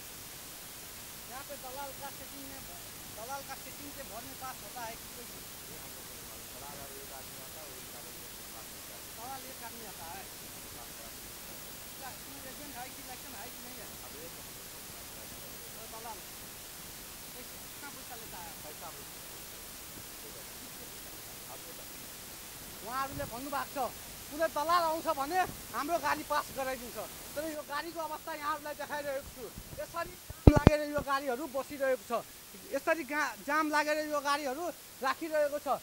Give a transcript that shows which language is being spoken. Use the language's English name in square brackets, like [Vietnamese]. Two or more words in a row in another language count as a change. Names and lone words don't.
[Hindi] यहाँ पे दलाल का सेटिंग से भर में पास होता है कि कैसे? दलाल एक आदमी आता है, दलाल एक आदमी आता है। क्या एजेंट है कि लाइसेंस है कि नहीं है? दलाल कितना पैसा लेता है? [Nepali] उहाँहरूले भन्नुभएको छ कुनै दलाल आउँछ भने हाम्रो गाडी पास गराइदिन्छ। तर यो गाडीको अवस्था यहाँहरूलाई देखाइरहेको छु। यसरी जाम लागेर यो गाडीहरू बसिरहेको छ। यसरी जाम लागेर यो गाडीहरू राखिरहेको छ।